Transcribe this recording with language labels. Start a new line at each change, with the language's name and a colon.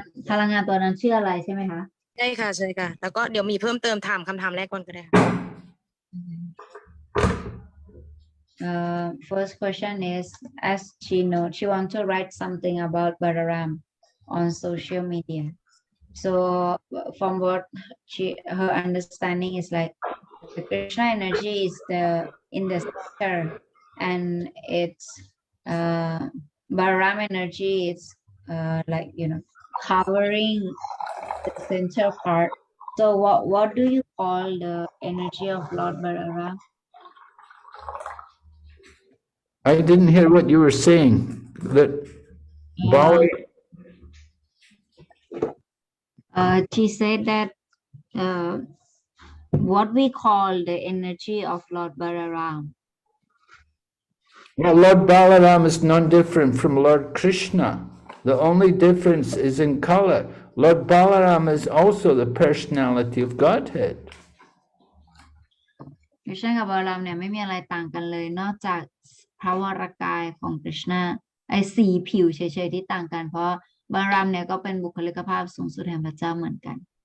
Thai: พลังงานตัวนั้นชื่ออะไรใช่ไหมคะ ใช่ค่ะแล้วก็เดี๋ยวมีเพิ่มเติมถามคำถามแรกก่อนก็ได้ค่ะ
English: First question is as she want to write something about Balaram on social media. So from what her understanding is like the Krishna energy is in the center and it's Balaram energy is like covering the center part. So what do you call the energy of Lord Balaram? I didn't hear what you were saying. That Bali. She said that what we call the energy of Lord Balaram. Well, Lord Balaram is non different from Lord Krishna. The only difference is in color. Lord Balaram is also the personality of Godhead.
Thai: คริชนากับบาลามเนี่ยไม่มีอะไรต่างกันเลยนอกจากพระวรกายของคริชนาสีผิวเฉยๆที่ต่างกันเพราะบาลามเนี่ยก็เป็นบุคลิกภาพสูงสุดแห่งพระเจ้าเหมือนกัน